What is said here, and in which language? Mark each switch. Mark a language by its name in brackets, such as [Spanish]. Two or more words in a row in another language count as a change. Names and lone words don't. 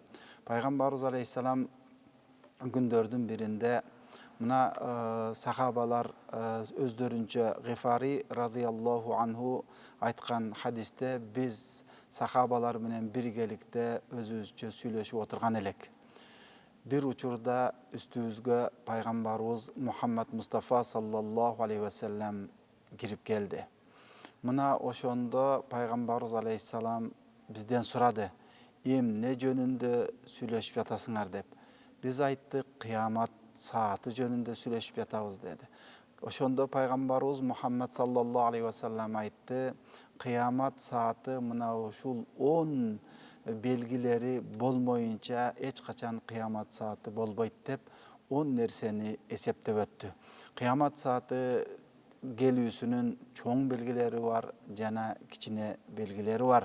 [Kyrgyz] Пайгамбарыбыз алейхиссалам күндөрдүн биринде мына сахабалар өздөрүнчө Гифари [Arabic] رضي الله عنه [Kyrgyz] айткан хадисте биз сахабалар менен биргеликте өзүбүзчө сүйлөшүп отурган элек. Бир учурда үстүбүзгө пайгамбарыбыз Мухаммад Мустафа [Arabic] صلى الله عليه وسلم [Kyrgyz] кирип келди. Мына ошондо пайгамбарыбыз алейхиссалам бизден сурады: "Эмне жөнүндө сүйлөшүп жатасыңар?" деп. Биз айттык: "Кыямат сааты жөнүндө сүйлөшүп жатабыз" деди. Ошондо пайгамбарыбыз Мухаммад [Arabic] صلى الله عليه وسلم [Kyrgyz] айтты: "Кыямат сааты мына ушул 10 белгилери болмоюнча эч качан кыямат сааты болбойт" деп 10 нерсени эсептеп өттү. Кыямат сааты келүүсүнүн чоң белгилери бар жана кичине белгилери бар.